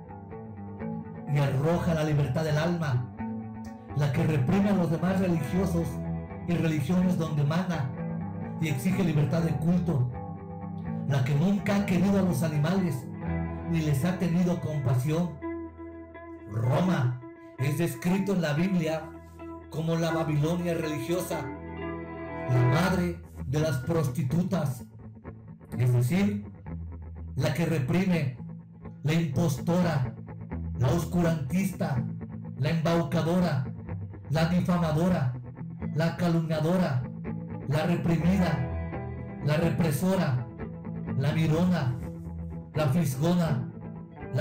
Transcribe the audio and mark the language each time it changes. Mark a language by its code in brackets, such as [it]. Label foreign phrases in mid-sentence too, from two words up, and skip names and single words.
[es] y arroja la libertad del alma, la que reprime a los demás religiosos y religiones donde mana y exige libertad de culto, la que nunca ha querido a los animales ni les ha tenido compasión. Roma es descrito en la Biblia como la Babilonia religiosa, la madre de las prostitutas, es decir, la que reprime, la impostora, la oscurantista, la embaucadora, la difamadora, la calumniadora, la reprimida, la represora, la mirona, la fisgona, la